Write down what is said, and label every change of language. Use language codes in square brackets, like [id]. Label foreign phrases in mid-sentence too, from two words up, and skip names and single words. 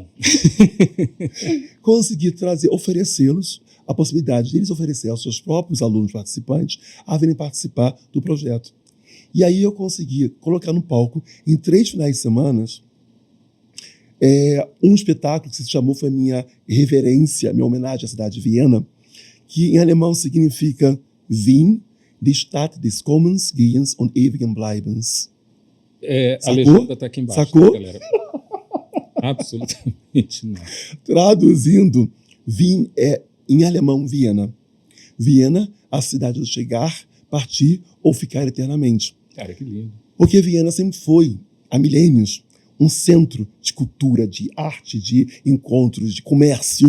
[pt] Consegui oferecê-los a possibilidade de eles oferecer aos seus próprios alunos participantes a virem participar do projeto. E aí eu consegui colocar no palco, em 3 finais de semana, um espetáculo que se chamou, foi minha reverência, minha homenagem à cidade de Viena, que em alemão significa Wien, [de] die Stadt des Kommens, Gehens und ewigen Bleibens. [pt] A legenda está aqui embaixo. Sacou? Tá, galera? Absolutamente não. Traduzindo, Wien é, em alemão, Viena. Viena, a cidade do chegar, partir ou ficar eternamente. Cara, que lindo. Porque Viena sempre foi, há milênios, um centro de cultura, de arte, de encontros, de comércio,